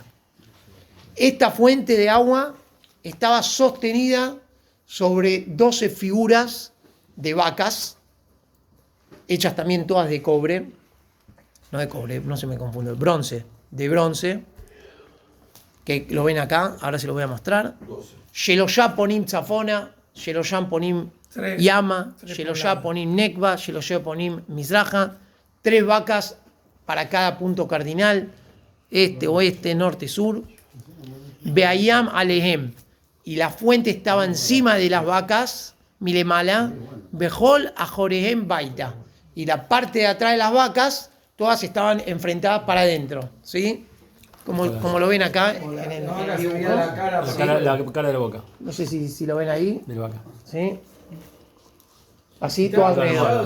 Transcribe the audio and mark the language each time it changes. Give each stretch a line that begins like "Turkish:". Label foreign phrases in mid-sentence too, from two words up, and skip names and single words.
Spanish: Esta fuente de agua estaba sostenida sobre 12 figuras de vacas, hechas también todas de cobre. No de cobre, no se me confunde, de bronce. Que lo ven acá, ahora se lo voy a mostrar.
Hebrew: שלשה פונים צפונה, שלשה פונים ימה, שלשה פונים נגבה, שלשה פונים מזרחה.
Spanish: 3 vacas para cada punto cardinal, este, oeste, norte, sur.
Hebrew: והים עליהם.
Spanish: Y la fuente estaba encima de las vacas,
Hebrew: מלמעלה, וכל אחוריהם ביתה.
Spanish: Y la parte de atrás de las vacas, todas estaban enfrentadas para adentro, ¿sí? Como lo ven acá en el dibujo. La cara de la boca. No sé si lo ven ahí. De la vaca. ¿Sí? Así todo alrededor.